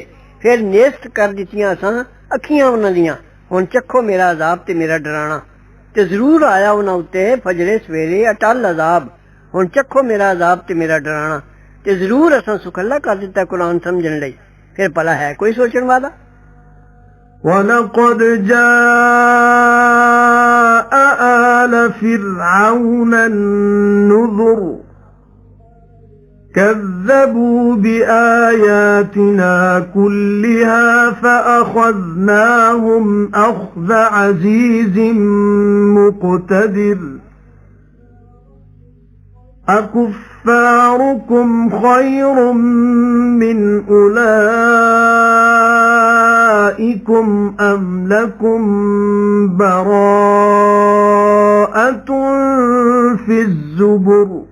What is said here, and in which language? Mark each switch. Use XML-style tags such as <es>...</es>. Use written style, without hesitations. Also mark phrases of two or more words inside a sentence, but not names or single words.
<pa>ਫਿਰ ਨੇਸਤ ਕਰ ਦਿੱਤੀਆਂ ਅਸਾਂ ਅੱਖੀਆਂ ਉਹਨਾਂ ਦੀਆਂ, ਹੁਣ ਚੱਖੋ ਮੇਰਾ ਅਜ਼ਾਬ ਤੇ ਮੇਰਾ ਡਰਾਣਾ। ਤੇ ਜ਼ਰੂਰ ਆਇਆ ਉਹਨਾਂ ਉੱਤੇ ਫਜਰੇ ਸਵੇਰੇ ਅਟਲ ਅਜ਼ਾਬ, ਹੁਣ ਚੱਖੋ ਮੇਰਾ ਅਜ਼ਾਬ ਤੇ ਮੇਰਾ ਡਰਾਣਾ। ਤੇ ਜ਼ਰੂਰ ਅਸਾਂ ਸੁਖੱਲਾ ਕਰ ਦਿੱਤਾ ਕੁਰਾਨ ਸਮਝਣ ਲਈ। ਫਿਰ ਭਲਾ ਹੈ ਕੋਈ ਸੋਚਣ ਵਾਲਾ?</pa> <ar>وَلَقَدْ جَاءَ آلَ فِرْعَوْنَ النُّذُرُ كَذَّبُوا بِآيَاتِنَا كُلِّهَا فَأَخَذْنَاهُمْ أَخْذَ عَزِيزٍ مُقْتَدِرٍ أَكُفَّارُكُمْ خَيْرٌ مِّنْ أُولَئِكُمْ أَمْ لَكُمْ بَرَاءَةٌ فِي الزُّبُرِ</ar>